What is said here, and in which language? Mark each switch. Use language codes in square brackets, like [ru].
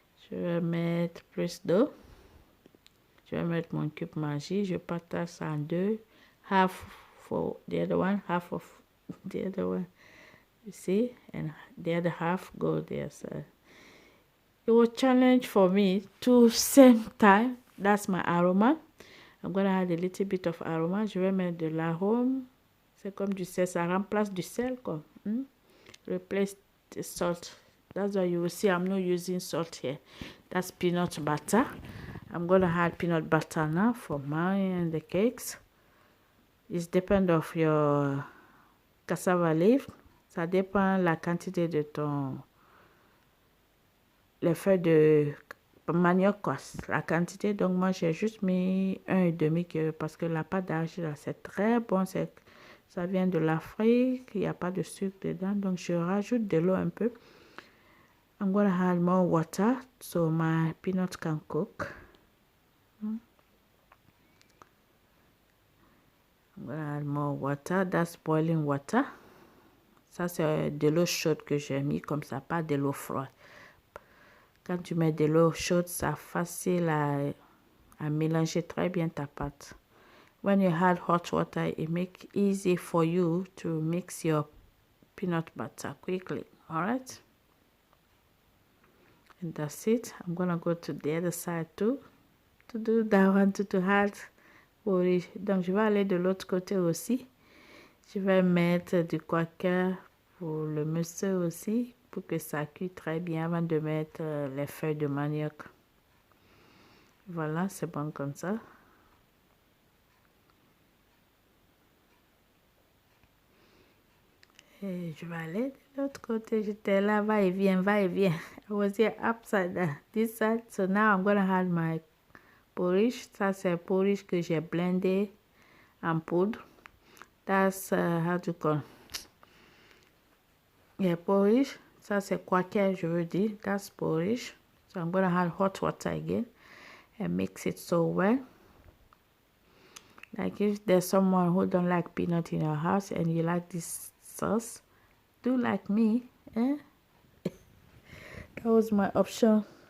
[fr] Je vais mettre plus d'eau. Je vais mettre mon Cup Magie. Je partage ça en deux. [en] Half for the other one, half of the other one. You see? And the other half go there. So it was a challenge for me to same time. That's my aroma. I'm going to add a little bit of aroma. [fr] Je vais mettre de l'arôme. C'est comme du sel. Ça remplace du sel, quoi. [en] Replace the salt. That's why you will see I'm not using salt here. That's peanut butter. I'm going to add peanut butter now for mine and the cakes. It depends of your cassava leaf. [fr] Ça dépend la quantité de les feuilles de manioc, quoi. La quantité. Donc moi j'ai juste mis 1,5 parce que la pâte d'arachide c'est très bon. Ça vient de l'Afrique. Il n'y a pas de sucre dedans. Donc je rajoute de l'eau un peu. [en] I'm going to add more water so my peanuts can cook. water, that's boiling water. [fr] Ça, c'est de l'eau chaude que j'ai mis, comme ça, pas de l'eau froide. Quand tu mets de l'eau chaude, c'est facile à mélanger très bien ta pâte. [en] When you add hot water, it makes it easy for you to mix your peanut butter quickly. All right? And that's it. I'm gonna go to the other side too to do that one to add porridge. [fr] Donc je vais aller de l'autre côté aussi. Je vais mettre du quaker pour le monsieur aussi pour que ça cuit très bien avant de mettre les feuilles de manioc. Voilà, c'est bon comme ça. Et je vais aller de l'autre côté. J'étais là, va et vient, va et vient. [en] I was here upside down, this side. So now I'm gonna add my porridge. [fr] Ça, c'est porridge que j'ai blendé en poudre. [en] That's how to call. [fr] Yeah, porridge. Ça, c'est quaker, je veux dire. [en] That's porridge. So I'm gonna add hot water again and mix it so well. Like if there's someone who don't like peanut in your house and you like this sauce, do like me. That was my option.